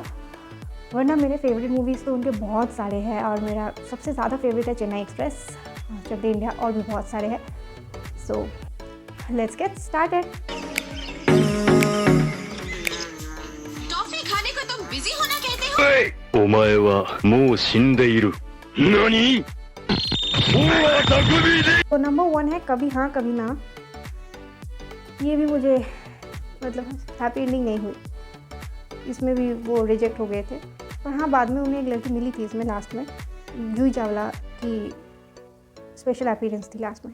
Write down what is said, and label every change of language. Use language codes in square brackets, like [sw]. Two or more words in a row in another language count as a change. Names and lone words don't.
[hi] वरना मेरे [en] favourite movies [hi] तो उनके बहुत सारे हैं और मेरा सबसे ज़्यादा फेवरेट है चेन्नई एक्सप्रेस, चक दे इंडिया, और भी बहुत सारे हैं। [en] So let's get started. [hi] टॉफी खाने को तुम बिजी होना कहते हो? [ja] お前はもう死んでいる。何？ [hi] तो नंबर 1 है कभी हाँ कभी ना। ये भी मुझे मतलब [en] happy ending [hi] नहीं हुई, इसमें भी वो रिजेक्ट हो गए थे। पर हाँ, बाद में उन्हें एक लड़की मिली थी इसमें लास्ट में, जूही चावला की [en] special appearance [hi] थी लास्ट में।